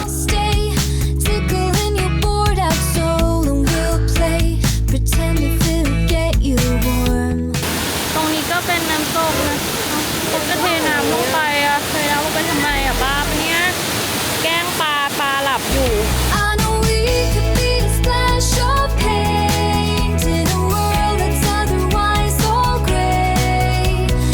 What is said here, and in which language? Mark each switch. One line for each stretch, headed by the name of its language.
English: Stay, tickling your bored out soul, and we'll play pretend if it'll get you warm.
Thai: ตรงนี้ก็เป็นน้ำตกนะเขาจะเทน้ำลงไปอะเทน้ำลงไปทำไมอะบ้าปะเนี่ยแกล้งปลาหลับอยู่
English: I know we could be a splash of paint in a world that's otherwise so gray.